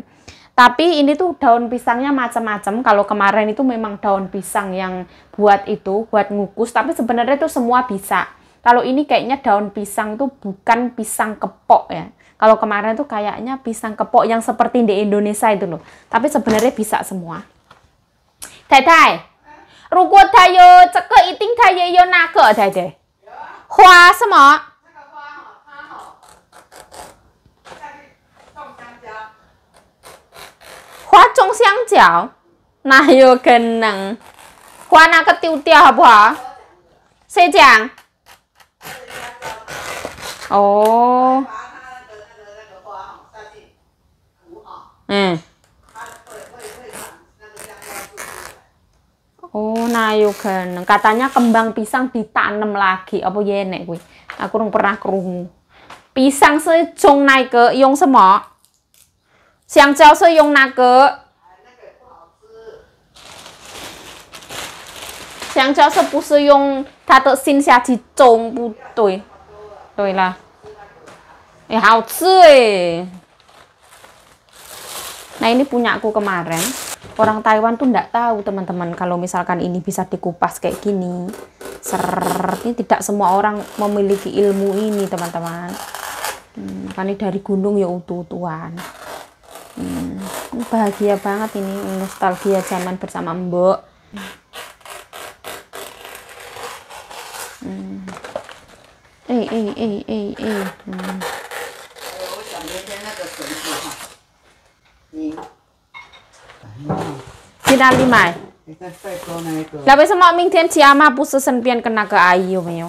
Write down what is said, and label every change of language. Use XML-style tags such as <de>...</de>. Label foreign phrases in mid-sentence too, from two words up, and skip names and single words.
<id>Tapi ini tuh daun pisangnya macam-macam. Kalau kemarin itu memang daun pisang yang buat ngukus. Tapi sebenarnya itu semua bisa. Kalau ini kayaknya daun pisang tuh bukan pisang kepok ya. Kalau kemarin tuh kayaknya pisang kepok yang seperti di Indonesia itu loh. Tapi sebenarnya bisa semua.</id> <zh>Thầy, 如果他有这个一定他也有那个，对对。花什么？花种香蕉？哪有可能？花那个丢掉好不好？谁讲？ 哦，</zh> <id>oh, nah yuk kan. Katanya kembang pisang ditanam lagi.</id> <jv>Apa ya nek kuwi?</jv> <id>Aku belum pernah kerungu.</id> <zh>Pisang 是种那个用什么？香蕉是用那个？香蕉是不是用它的心下去种？不对。 对lah,好吃</zh> <id>Nah ini punya aku kemarin. Orang Taiwan tuh nggak tahu teman-teman kalau misalkan ini bisa dikupas kayak gini. Ini tidak semua orang memiliki ilmu ini teman-teman. Kan ini dari gunung ya utuh-utuhan. Bahagia banget ini, nostalgia zaman bersama Mbok.</id> <zh>去哪里买？那为什么明天去阿妈不是顺便跟那个阿姨有没有？</zh>